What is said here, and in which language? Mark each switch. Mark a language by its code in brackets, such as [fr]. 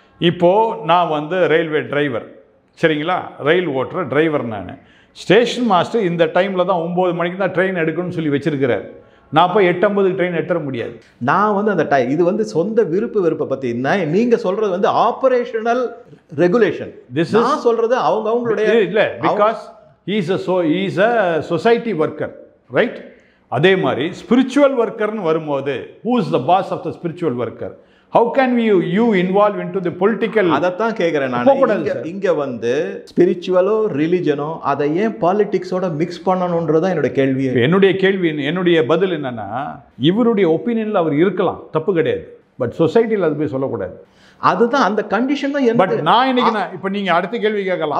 [ta] இப்போ நான் வந்து ரயில்வே டிரைவர், சரிங்களா, ரயில் ஓட்டுற டிரைவர். நான் ஸ்டேஷன் மாஸ்டர் இந்த டைம்ல தான் 9 மணிக்கு தான் ட்ரெயின் எடுக்கணும்னு சொல்லி வச்சிருக்கிறார். நான் போய் 8:50 ட்ரெயின் எடுத்துற முடியாது. நான் வந்து அந்த இது வந்து சொந்த விருப்பு வெறுப்பை பத்தி நீங்க சொல்றது வந்து ஆபரேஷனல் ரெகுலேஷன். நான் சொல்றது அவங்களுடைய இல்ல, [en] Because he is a society worker, right? [ta] அதே மாதிரி ஸ்பிரிச்சுவல் ஒர்க்கர்னு வரும்போது [en] who is the boss of the spiritual worker? How can you involve into the political? [ta] அதைத்தான் கேட்குறேன் நான். இங்கே வந்து ஸ்பிரிச்சுவலோ ரிலிஜனோ அதை ஏன் பாலிடிக்ஸோட மிக்ஸ் பண்ணணுன்றதான் என்னுடைய கேள்வி. என்னுடைய பதில் என்னன்னா, இவருடைய ஒப்பீனியனில் அவர் இருக்கலாம், தப்பு கிடையாது. பட் சொசைட்டியில் அது போய் சொல்லக்கூடாது. அதுதான் அந்த கண்டிஷன் தான். பட் நான் இன்னைக்கு இப்போ நீங்க அடுத்த கேள்வி கேட்கலாம்.